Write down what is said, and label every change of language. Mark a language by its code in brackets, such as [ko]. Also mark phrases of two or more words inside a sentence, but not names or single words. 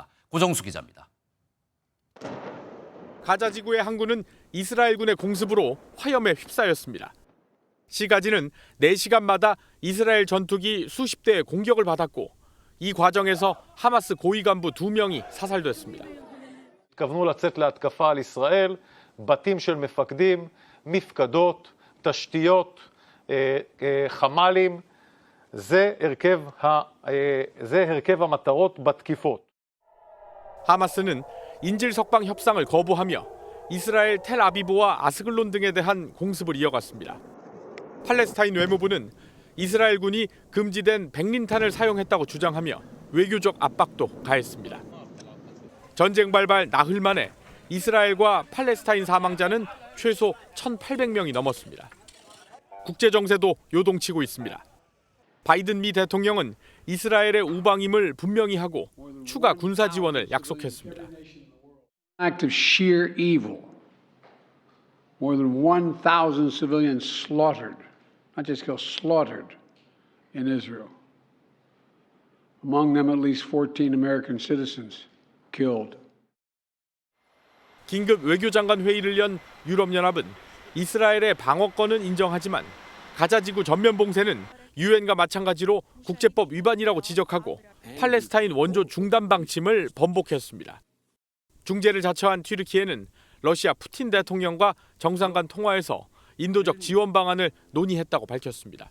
[ko] 고정수 기자입니다. 가자지구의 항구는 이스라엘군의 공습으로 화염에 휩싸였습니다. 시가지는 4시간마다 이스라엘 전투기 수십 대의 공격을 받았고 이 과정에서 하마스 고위 간부 2명이 사살됐습니다. [he] התכוונו לצאת להתקפה על ישראל, בתים של מפקדים, מפקדות, תשתיות, חמ"לים, זה הרכב המטרות בתקיפות. [ko] 하마스는 인질 석방 협상을 거부하며 이스라엘 텔아비브와 아스글론 등에 대한 공습을 이어갔습니다. 팔레스타인 외무부는 이스라엘군이 금지된 백린탄을 사용했다고 주장하며 외교적 압박도 가했습니다. 전쟁 발발 나흘 만에 이스라엘과 팔레스타인 사망자는 최소 1,800명이 넘었습니다. 국제 정세도 요동치고 있습니다. 바이든 미 대통령은 이스라엘의 우방임을 분명히 하고 추가 군사 지원을 약속했습니다. [en] Act of sheer evil. More than 1,000 civilians slaughtered, not just killed, slaughtered in Israel. Among them at least 14 American citizens killed. [ko] 긴급 외교장관 회의를 연 유럽연합은 이스라엘의 방어권은 인정하지만 가자지구 전면 봉쇄는 유엔과 마찬가지로 국제법 위반이라고 지적하고 팔레스타인 원조 중단 방침을 번복했습니다. 중재를 자처한 튀르키예는 러시아 푸틴 대통령과 정상 간 통화에서 인도적 지원 방안을 논의했다고 밝혔습니다.